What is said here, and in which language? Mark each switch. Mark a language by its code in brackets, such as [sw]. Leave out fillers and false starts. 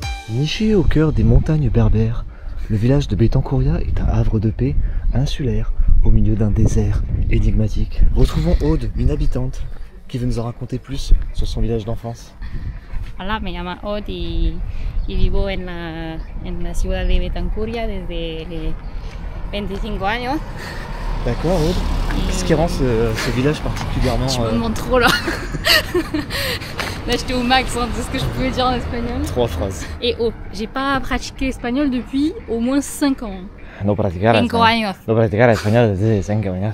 [fr] Niché au cœur des montagnes berbères, le village de Bétancouria est un havre de paix insulaire au milieu d'un désert énigmatique. Retrouvons Aude, une habitante, qui veut nous en raconter plus sur son village d'enfance. [es] Hola, me llamo Od y vivo en la ciudad de Bétancouria desde 25 años. [fr] D'accord, Aude. Qu'est-ce qui rend ce village particulièrement... Je me demande trop là. Là j'étais au max hein, de ce que je pouvais dire en espagnol. 3 phrases. Et oh, j'ai pas pratiqué l'espagnol depuis au moins 5 ans. [es] No practicar español desde 5 años.